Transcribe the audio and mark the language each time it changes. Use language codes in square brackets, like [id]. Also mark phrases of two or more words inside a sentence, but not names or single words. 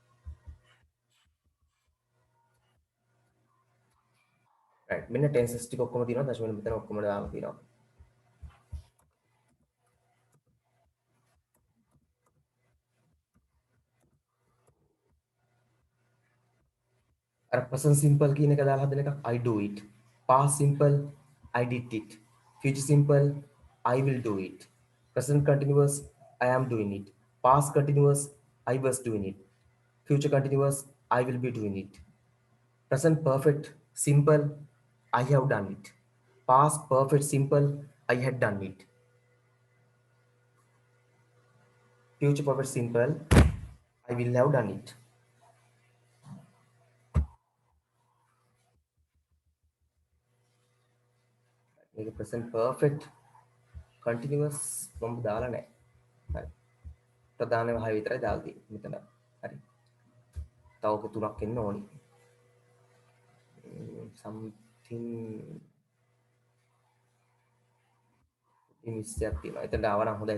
[si] right මෙන්න tenses ටික ඔක්කොම තියෙනවා. දශමික මෙතන ඔක්කොම දාලා තියෙනවා. අර [en] present simple [si] කියන එක දාලා හදන එකක් [en] I do it. past simple I did it. future simple I will do it. present continuous I am doing it. past continuous I was doing it. future continuous I will be doing it. present perfect simple I have done it. past perfect simple I had done it. future perfect simple I will have done it. [si] මේක [en] present perfect continuous [si] මම දාලා නැහැ. හරි. ප්‍රධානම 6 විතරයි දාලා තියෙන්නේ මෙතන. හරි. තව ඔක තුනක් එන්න ඕනි. something මිස්ටේක් තියෙනවා. එතනට ආවනම් හොඳයි.